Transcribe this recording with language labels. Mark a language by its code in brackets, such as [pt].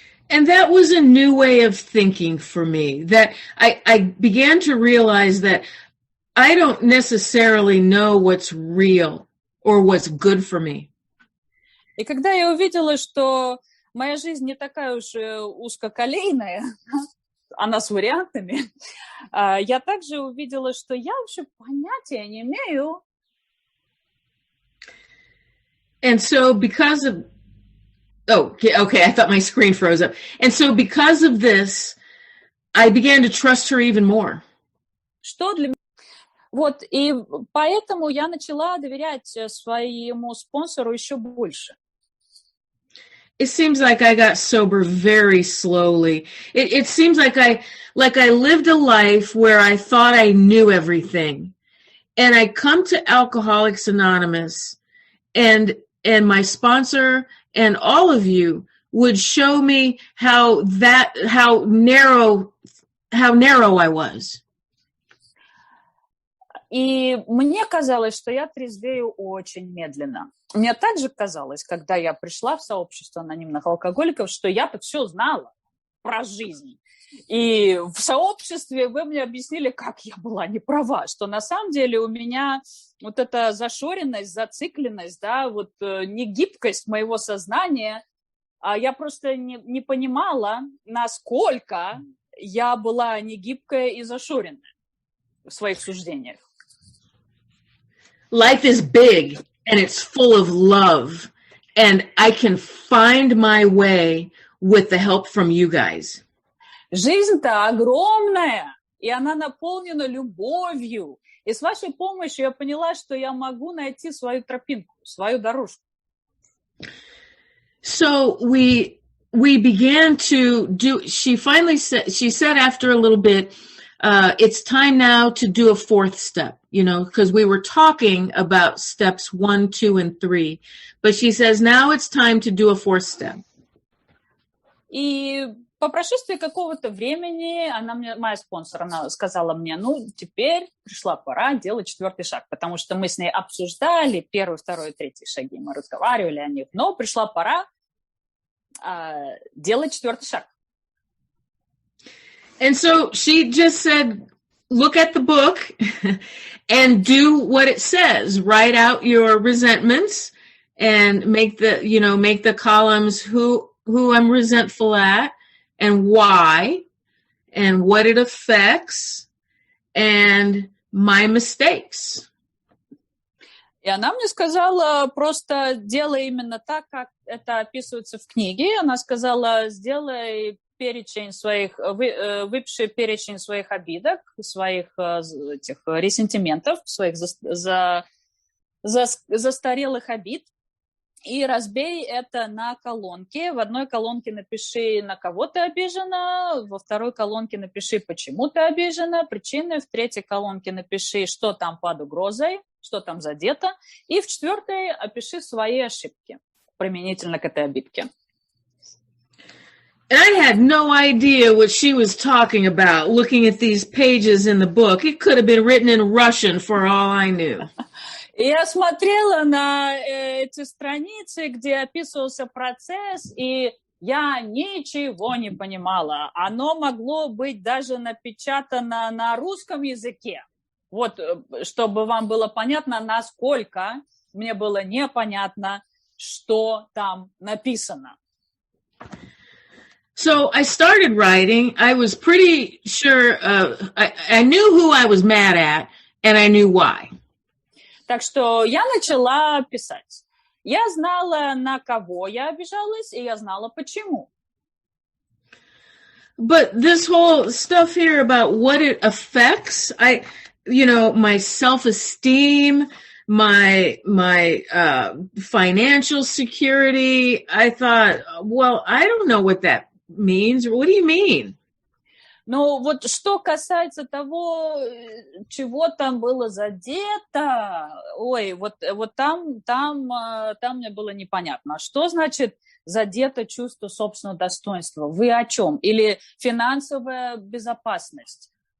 [en] And that was a new way of thinking for me, that I began to realize that I don't necessarily know what's real or what's good for me. [ru] И когда я увидела, что моя жизнь не такая уж узкоколейная, она с вариантами, я также увидела, что я вообще понятия не имею. [en] And so because of, okay, I thought my screen froze up. And so because of this, I began to trust her even more. [ru] Что для меня? Вот, и поэтому я начала доверять своему спонсору еще больше. [en] It seems like I got sober very slowly. It seems like I lived a life where I thought I knew everything. And I come to Alcoholics Anonymous and my sponsor and all of you would show me how narrow I was. [ru] И мне казалось, что я трезвею очень медленно. Мне также казалось, когда я пришла в сообщество анонимных алкоголиков, что я-то все знала про жизнь. И в сообществе вы мне объяснили, как я была не права, что на самом деле у меня вот эта зашоренность, зацикленность, да, вот негибкость моего сознания, я просто не понимала, насколько я была негибкая и зашоренная в своих суждениях. [en] Life is big and it's full of love, and I can find my way with the help from you guys. [ru] Жизнь-то огромная, и она наполнена любовью. И с вашей помощью я поняла, что я могу найти свою тропинку, свою дорожку. [en] So we began to do, she said after a little bit, it's time now to do a fourth step, you know, because we were talking about steps 1, 2, and 3. But she says, now it's time to do a fourth step. [ru] И по прошествии какого-то времени моя спонсор, она сказала мне, ну, теперь пришла пора делать 4-й шаг, потому что мы с ней обсуждали 1, 2, 3 шаги, мы разговаривали о них, но пришла пора делать 4-й шаг. [en] And so she just said, look at the book and do what it says. Write out your resentments and make the columns who I'm resentful at and why and what it affects and my mistakes. [ru] И она мне сказала, просто делай именно так, как это описывается в книге. Она сказала, сделай перечень выпиши перечень своих обидок, своих этих ресентиментов, своих застарелых обид, и разбей это на колонки. В одной колонке напиши, на кого ты обижена, во второй колонке напиши, почему ты обижена, причины, в третьей колонке напиши, что там под угрозой, что там задето, и в 4-й опиши свои ошибки применительно к этой обидке. [en] And I had no idea what she was talking about, looking at these pages in the book. It could have been written in Russian for all I knew. [ru] Я смотрела на эти страницы, где описывался процесс, и я ничего не понимала. Оно могло быть даже напечатано на русском языке. Вот, чтобы вам было понятно, насколько мне было непонятно, что там написано. [en] So I started writing. I was pretty sure, I knew who I was mad at, and I knew why. [ru] Так что я начала писать. Я знала, на кого я обижалась, и я знала, почему. [en] But this whole stuff here about what it affects, my self-esteem, my financial security, I thought, well, I don't know what that means. What do you mean? [ru] Ну, вот что касается того, чего там было задето, вот там мне было непонятно. Что значит задето чувство собственного достоинства? Вы о чем? Или финансовая безопасность?